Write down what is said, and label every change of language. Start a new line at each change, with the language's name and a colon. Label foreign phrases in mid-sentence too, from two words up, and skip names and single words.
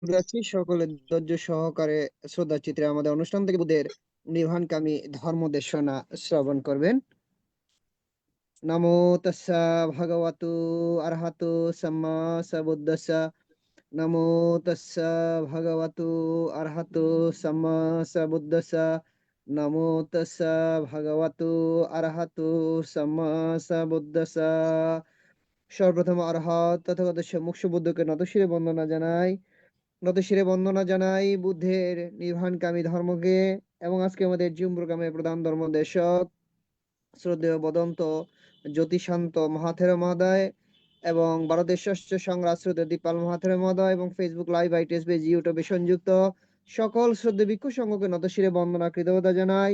Bangla: যাচ্ছি সকলে ধৈর্য সহকারে শ্রদ্ধা চিত্রে আমাদের অনুষ্ঠান থেকে বুদ্ধের নির্বাণকামী ধর্ম দেশনা শ্রবণ করবেন।
Pali: নমো তাস্সা ভগবতু আরহাতু সাম্মা সাম্বুদ্দাস্সা। নমো তাস্সা ভগবতু আরহাতু সাম্মা সাম্বুদ্দাস্সা। নমো তাস্সা ভগবতু আরহাতু সাম্মা সাম্বুদ্দাস্সা।
Bangla: সর্বপ্রথম অরহত তথাগত মুখ্য বুদ্ধকে নতশিরে বন্দনা জানাই। নতশিরে বন্দনা জানাই বুদ্ধের নির্বাণকামী ধর্মকে এবং আজকে আমাদের জুম প্রোগ্রামের প্রধান ধর্মদেশক শ্রদ্ধেয় বদন্ত জ্যোতিষান্ত মহাথের মহোদয় এবং ভারতের ষষ্ঠ সংগ্রাম শ্রদ্ধেয় দীপাল মহাথের মহোদয় এবং ফেসবুক লাইভ আইটিএস পেজ ইউটিউবে সংযুক্ত সকল শ্রদ্ধেয় ভিক্ষু সংঘকে নতশিরে বন্দনা কৃতজ্ঞতা জানাই।